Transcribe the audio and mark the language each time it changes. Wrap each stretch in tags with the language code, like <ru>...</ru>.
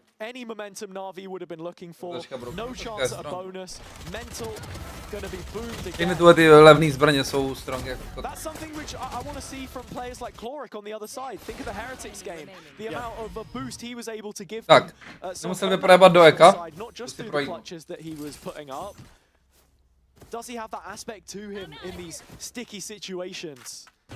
<en>Any momentum NAVI would have been looking for. No chance at a bonus. Mental gonna be boomed again.</en> <cs>Všechny tyhle ty levný zbraně jsou strong jako.</cs> <en>That's something which I want to see from players like Chloric on the other side. Think of the Heretics game. The amount of a boost he was able to give them.</en> <cs>Tak, nemusel vyprojebat do eka.</cs> <en>Not just through the clutches that he was putting up. Does he have that aspect to him in these sticky situations?</en>